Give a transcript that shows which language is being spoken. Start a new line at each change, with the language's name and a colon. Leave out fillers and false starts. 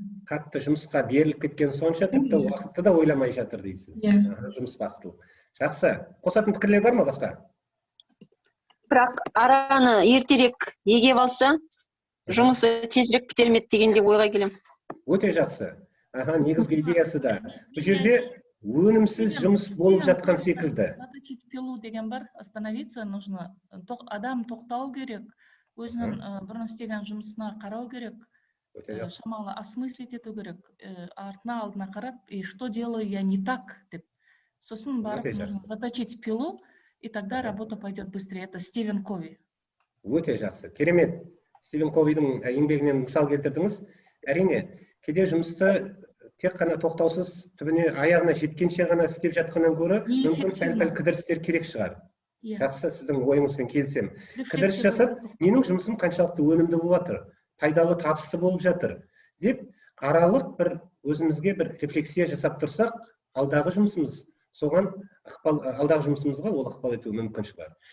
Kazakh: Қатты жұмысқа беріліп кеткен сонша, тіпті уақытты да ойламай жатыр дейсіз. Жұмысбастылық. Жақсы. Қосатын пікірлер бар ма басқа? Бірақ араны ертерек егеп алса, жұмысы тезірек бітелмеді дегенде ойға келем. Өте жақсы. Негізгі идеясы да. Бұл жерде өнімсіз жұмыс болып жатқан секілді.
Russian: Заточить пилу
Kazakh: деген бар,
Russian: остановиться нужно.
Kazakh: Адам тоқтау керек, өзінің бұрын істеген жұмысына қарау керек, шамалы осмыслить ету керек, артына алдына қарап,
Russian: и что делаю я не так
Kazakh: деп. Сосын барып
Russian: нужно заточить пилу, и тогда работа пойдет быстрее. Это Стивен Кови.
Kazakh: Өте жақсы. Керемет. Стивен Ковидің еңбегінен мысал келтірдіңіз. Әрине, кейде жұмысты тек қана тоқтаусыз түбіне аяғына жеткенше ғана істеп жатқаннан гөрі, мүмкін сәл-пәл кідірістер керек шығар. Жақсы, сіздің ойыңызбен келісем. Кідіріс жасап, менің жұмысым қаншалықты өнімді болып жатыр, пайдалы табысты болып жатыр деп аралық бір өзімізге бір рефлексия жасап тұрсақ, алдағы жұмысымызға ол ықпал етуі мүмкін шығар.